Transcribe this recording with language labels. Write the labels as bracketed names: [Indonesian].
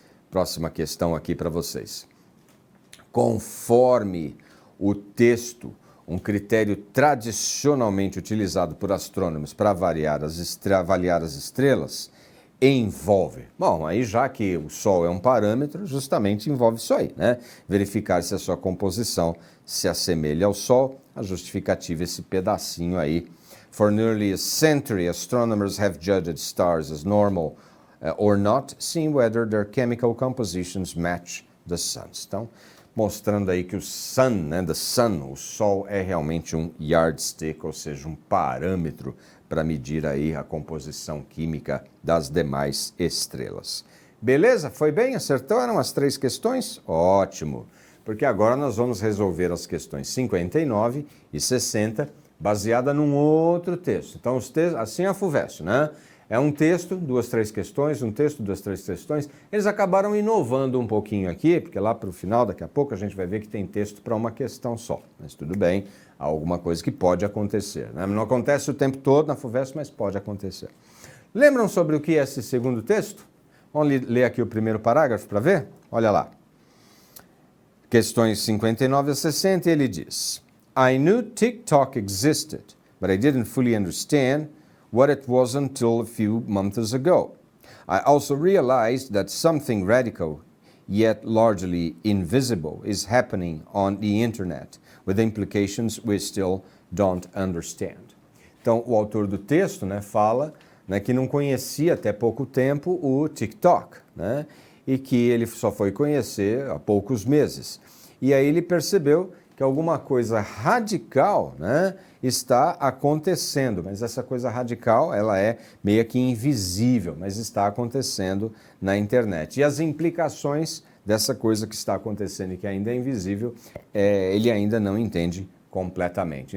[Portuguese] Próxima questão aqui para vocês. Conforme o texto, um critério tradicionalmente utilizado por astrônomos para avaliar as estrelas, envolve. Bom, aí já que o Sol é um parâmetro, justamente envolve isso aí, né? Verificar se a sua composição se assemelha ao Sol, a justificativa esse pedacinho aí. [English] For nearly a century, astronomers have judged stars as normal or not, seeing whether their chemical compositions match the sun's. [Portuguese] Então, mostrando aí que o sun, né, [English] the sun, [Portuguese] o Sol é realmente um yardstick, ou seja, um parâmetro para medir aí a composição química das demais estrelas. Beleza? Foi bem? Acertaram as 3 questões? Ótimo! Porque agora nós vamos resolver as questões 59 e 60, baseada num outro texto. Então, os textos, assim é a FUVEST, né? É um texto, 2, 3 questões, um texto, 2, 3 questões. Eles acabaram inovando um pouquinho aqui, porque lá para o final, daqui a pouco, a gente vai ver que tem texto para uma questão só. Mas tudo bem, há alguma coisa que pode acontecer, né? Não acontece o tempo todo na FUVEST, mas pode acontecer. Lembram sobre o que é esse segundo texto? Vamos ler aqui o primeiro parágrafo para ver? Olha lá. Questões 59 a 60, ele diz: [English] I knew TikTok existed, but I didn't fully understand what it was until a few months ago. I also realized that something radical, yet largely invisible, is happening on the internet, with implications we still don't understand. [Portuguese] Então, o autor do texto, né, fala, né, que não conhecia até pouco tempo o TikTok, né, e que ele só foi conhecer há poucos meses. E aí ele percebeu que alguma coisa radical, né, está acontecendo, mas essa coisa radical ela é meio que invisível, mas está acontecendo na internet. E as implicações dessa coisa que está acontecendo e que ainda é invisível, ele ainda não entende completamente.